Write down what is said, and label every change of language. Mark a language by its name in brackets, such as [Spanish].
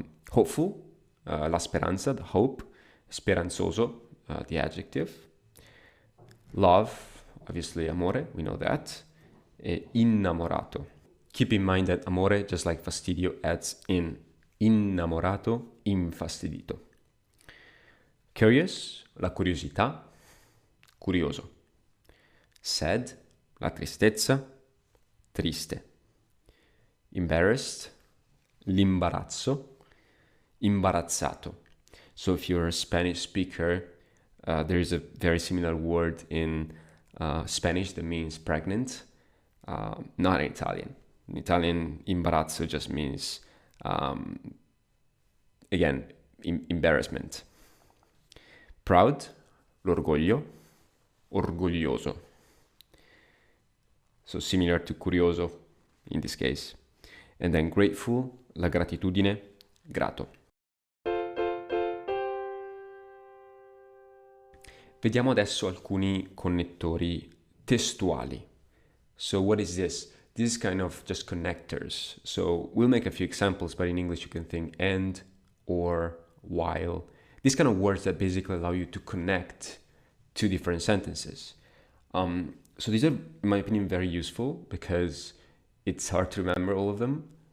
[English] Hopeful, [Italian] la speranza, [English] the hope. Speranzoso, the adjective. Love, obviously amore, we know that. Innamorato. Keep in mind that amore, just like fastidio, adds in. [Italian] Innamorato, infastidito. Curious, la curiosità. Curioso. Sad, la tristezza. Triste. Embarrassed, l'imbarazzo. Imbarazzato. [English] So if you're a Spanish speaker, there is a very similar word in Spanish that means pregnant, not in Italian. In Italian, imbarazzo just means, again, embarrassment. [Italian] Proud, l'orgoglio, orgoglioso. [English] So similar to curioso in this case. And then grateful, [Italian] la gratitudine, grato. Vediamo adesso alcuni connettori testuali. [English] So what is this? This is kind of just connectors. So we'll make a few examples, but in English you can think and, or, while. These kind of words that basically allow you to connect two different sentences. So these are, in my opinion, very useful because it's hard to remember all of them.